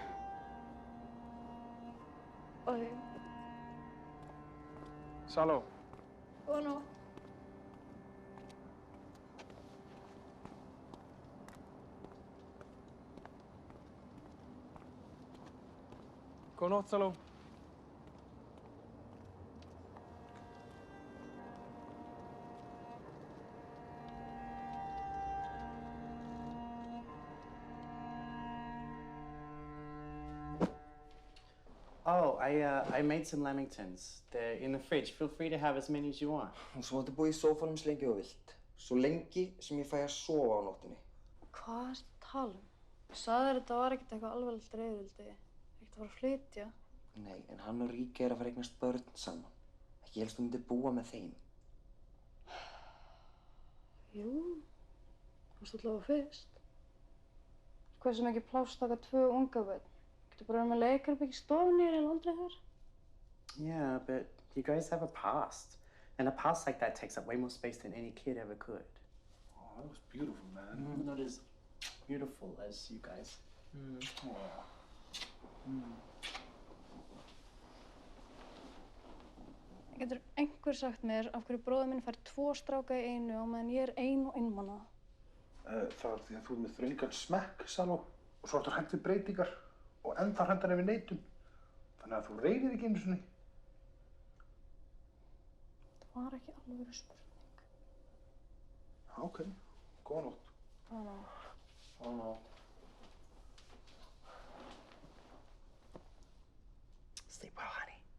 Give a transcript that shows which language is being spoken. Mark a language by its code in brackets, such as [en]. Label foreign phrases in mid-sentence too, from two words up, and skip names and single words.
[is] Saló. Góða nótt. Góða nótt, Saló. [en] Oh, I made some lamingtons. They're in the fridge. Feel free to have as many as you want. [is] Og svo máttu búa í sófanum svo lengi og vilt. Svo lengi sem ég fæ að sofa á nóttinni. Hvað ertu að tala um? Ég sagði þér þetta var ekkert eitthvað alvarlegt reyðvildi. Ekkert að fara að flytja. Nei, en hann og Ríkey er að fara að eignast börn saman. Ekki helst þú myndir búa með þeim. Jú, þú varst allavega fyrst. Hversu mikið pláss taka 2 unga börn? Getur bara með leikarbygg í stofunni eða aldrei þar? [en] Yeah, but you guys have a past. And a past like that takes up way more space than any kid ever could. Oh, that was beautiful, man. Not as beautiful as you guys. [is] Getur einhver sagt mér af hverju bróðir minn fær 2 stráka í einu á meðan ég er ein og einmana? Það er því að þú er með þröngan smekk, Saló, og svo ertu hrædd við breytingar og ennþá hræddari við neitun. Þannig að þú reynir ekki einu sinni. Það var ekki alveg spurning. Ok, góða nótt. Góða nótt. Góða nótt. [en] Sleep well, honey.